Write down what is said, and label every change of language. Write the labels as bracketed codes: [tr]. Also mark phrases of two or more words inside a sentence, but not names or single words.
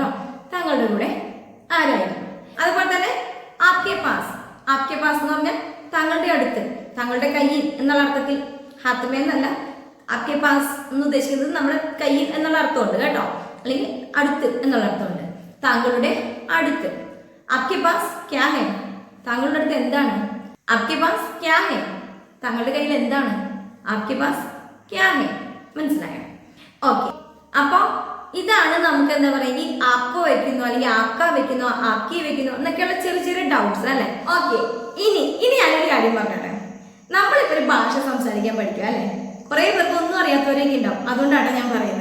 [ml] താങ്കളുടെ കൂടെ ആരായിരുന്നു. അതുപോലെ തന്നെ [hi] आपके पास. आपके पास [ml] എന്ന് പറഞ്ഞാൽ താങ്കളുടെ അടുത്ത്, താങ്കളുടെ കയ്യിൽ എന്നുള്ള അർത്ഥത്തിൽ. [hi] हाथ में [ml] എന്നല്ല, [hi] आपके पास [ml] എന്ന് ഉദ്ദേശിക്കുന്നത് നമ്മുടെ കയ്യിൽ എന്നുള്ള അർത്ഥമുണ്ട് കേട്ടോ, അല്ലെങ്കിൽ അടുത്ത് എന്നുള്ള അർത്ഥമുണ്ട്. താങ്കളുടെ അടുത്ത്. [hi] आपके पास क्या है? [ml] താങ്കളുടെ അടുത്ത് എന്താണ്? [hi] आपके पास क्या है? [ml] താങ്കളുടെ കയ്യിൽ എന്താണ്? [hi] आपके पास क्या है. [ml] മനസ്സിലായോ? ഓക്കെ. അപ്പൊ ഇതാണ് നമുക്ക് എന്താ പറയുക, ഈ ആക്കോ വെക്കുന്നു അല്ലെങ്കിൽ ആക്ക വെക്കുന്നു ആക്കി വെക്കുന്നു എന്നൊക്കെയുള്ള ചെറിയ ചെറിയ ഡൗട്ട്സ് അല്ലെ. ഓക്കെ, ഇനി ഞാനൊരു കാര്യം പറഞ്ഞോട്ടെ. നമ്മളിപ്പോ ഒരു ഭാഷ സംസാരിക്കാൻ പഠിക്കുക അല്ലെ. കുറെ പേർക്ക് ഒന്നും അറിയാത്തവരൊക്കെ ഉണ്ടാവും, അതുകൊണ്ടാണ് ഞാൻ പറയുന്നത്.